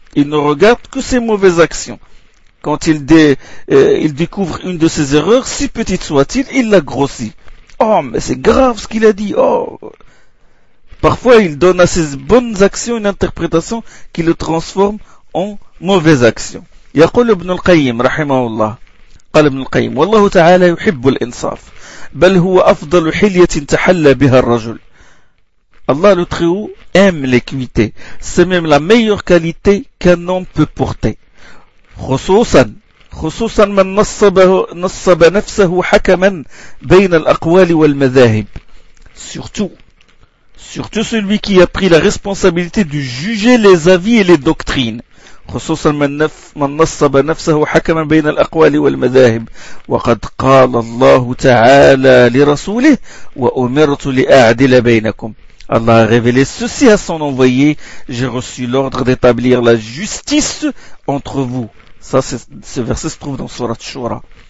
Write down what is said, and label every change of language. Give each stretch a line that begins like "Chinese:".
French: Il ne regarde que ses mauvaises actions. Quand il découvre une de ses erreurs, si petite soit-il, il la grossit. Oh, mais c'est grave ce qu'il a dit. Oh. Parfois, il donne à ses bonnes actions une interprétation qui le transforme en mauvaise action.
Arabic: يقول ابن القيم رحمه الله قال ابن القيم والله تعالى يحب الإنصاف بل هو أفضل حلية تحلى بها الرجل.
French: الله le très haut aime l'équité, c'est même la meilleure qualité qu'un homme peut porter.
Arabic: خصوصا من نصب نفسه حكما بين الأقوال والمذاهب.
French: Surtout celui qui a pris la responsabilité de juger les avis et les doctrines.
Arabic: خصوصا من نصب نفسه حكما بين الأقوال والمذاهب وقد قال الله تعالى لرسوله وأمرت لأعدل بينكم.
French: الله révélé ceci à son envoyé, j'ai reçu l'ordre d'établir la justice entre vous. Ça, ce verset se trouve dans sourate Shura.